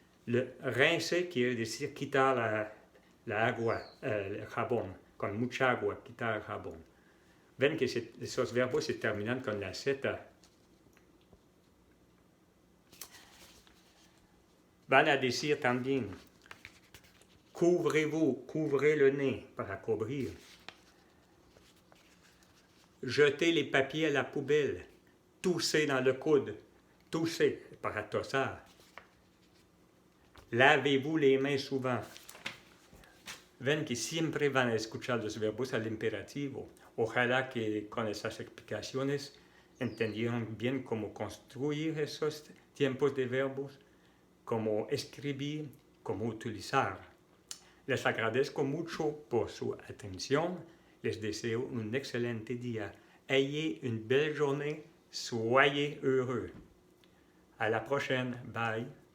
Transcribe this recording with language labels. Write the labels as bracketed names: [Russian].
[Spanish] Le rincer quiere decir quitar la agua, el jabón, con mucha agua, quitar el jabón. Ven que esos verbos se terminan con la Z. Van a decir también, [French] couvrez-vous, couvrez le nez, [Spanish] para cubrir. [French] Jetez les papiers à la poubelle, toussez dans le coude, toussez, [Spanish] para tosar. [French] Lavez-vous les mains souvent. [Spanish] Ven que siempre van a escuchar los verbos al imperativo. Ojalá que con esas explicaciones entendieron bien cómo construir esos tiempos de verbos, cómo escribir, cómo utilizar. Les agradezco mucho por su atención. Les deseo un excelente día. [French] Ayez une belle journée. Soyez heureux. À la prochaine. Bye.